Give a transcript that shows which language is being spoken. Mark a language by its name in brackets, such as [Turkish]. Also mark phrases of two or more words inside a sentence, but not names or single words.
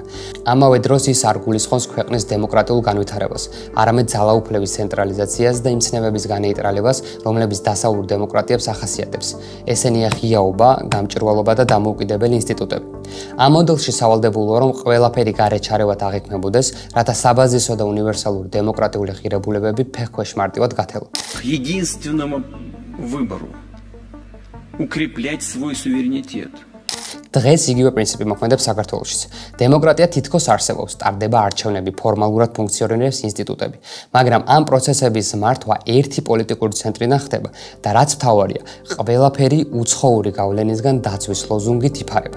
[Georgian] ამავე დროს ის არ გულისხმობს ქვეყნის დემოკრატიულ განვითარებას, არამედ ძალაუფლების ცენტრალიზაციას და იმ ცნებების განეიტრალებას, რომლებიც დასავლურ დემოკრატიებს ახასიათებს. ესენია ღიაობა, გამჭვირვალობა და დამოუკიდებელი ინსტიტუტები. ამ მოდელში სავალდებულოა, რომ ყველაფერი გარეჩარევად აღიქმებოდეს, რათა საბაზისო და უნივერსალური დემოკრატიული ღირებულებები ფეხქვეშ მარტივად გათელო. [Russian] Единственному выбору укреплять свой суверенитет. [Georgian] დღეს იგივე პრინციპი მოქმედებს საქართველოშიც. დემოკრატია თითქოს არსებობს, ტარდება არჩევნები, ფორმალურად ფუნქციონირებს ინსტიტუტები, მაგრამ ამ პროცესების მართვა ერთი პოლიტიკური ცენტრიდან ხდება და რაც მთავარია, ყველაფერი უცხოური გავლენისგან დაცვის ლოზუნგით იფარება.